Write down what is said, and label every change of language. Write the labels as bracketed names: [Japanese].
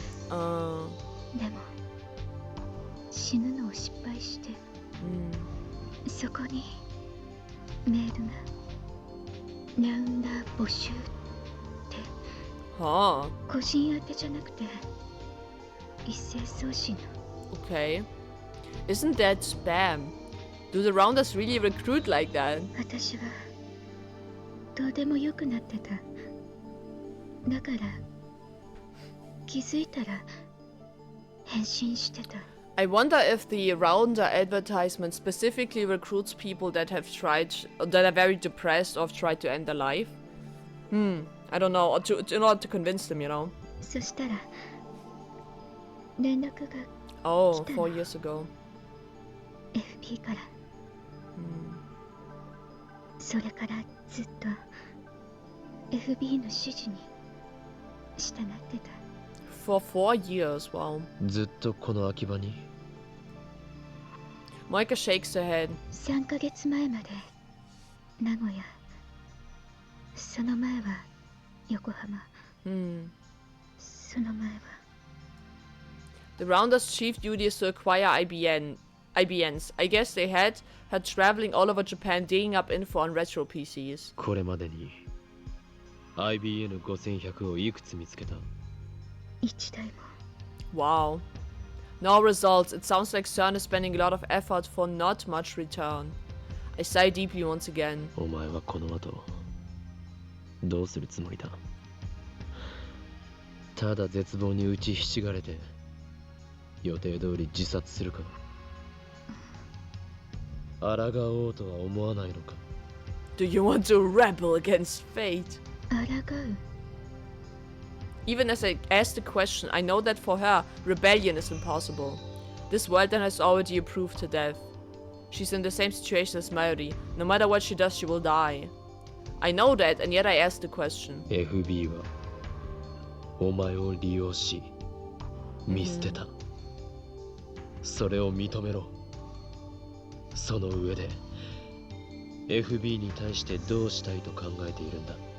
[Japanese] でも死ぬのを失敗して、そこにメールがラウンダー募集って、個人宛てじゃなくて一斉送信の。 [English] Okay. Isn't that spam? Do the rounders really recruit like that? [Japanese] 私はどうでもよくなってた。だから気づいたら返信してた。 [English] I wonder if the rounder advertisement specifically recruits people that have tried, that are very depressed or have tried to end their life. I don't know, in order to convince them, you know. [Japanese] そしたら連絡が [English] Oh, 4 years ago. [Japanese] FP から。それからずっと FB の指示に従ってた。 [English] For 4 years, wow. [Japanese] ずっとこの秋葉に？ [English] Moika shakes her head. [Japanese] 3ヶ月前まで名古屋、その前は横浜、その前は。 [English] The rounders' chief duty is to acquire IBNs. I guess they had her traveling all over Japan digging up info on retro PCs. [Japanese] これまでに IBN5100 をいくつ見つけた？ 1台も。 [English] Wow. No results. It sounds like CERN is spending a lot of effort for not much return. I sigh deeply once again. [Japanese] お前はこの後どうするつもりだ？ただ絶望に打ちひしがれて予定通り自殺するか。抗おうとは思わないのか。 [English] Do you want to rebel against fate? [Japanese] 抗う [English] Even as I ask the question, I know that for her, rebellion is impossible. This world then has already approved her death. She's in the same situation as Mayuri. No matter what she does, she will die. I know that, and yet I ask the question. [Japanese] FB はお前を利用し見捨てた。それを認めろ。その上で FB に対してどうしたいと考えているんだ。